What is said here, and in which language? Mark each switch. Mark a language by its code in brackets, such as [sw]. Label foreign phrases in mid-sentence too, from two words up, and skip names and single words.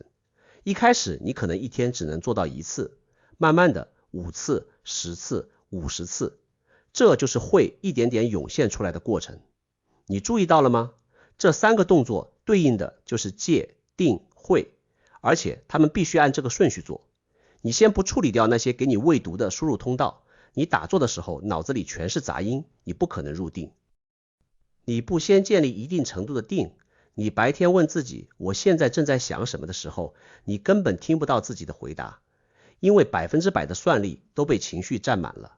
[zh] 一開始你可能一天只能做到1次，慢慢的5次、10次、50次，這就是會一點點湧現出來的過程。你注意到了嗎？這3個動作對應的就是戒、定、慧，而且他們必須按這個順序做。你先不處理掉那些給你餵毒的輸入通道，你打坐的時候腦子裡全是雜音，你不可能入定。你不先建立一定程度的定，你白天問自己我現在正在想什麼的時候，你根本聽不到自己的回答，因為100%的算力都被情緒占滿了。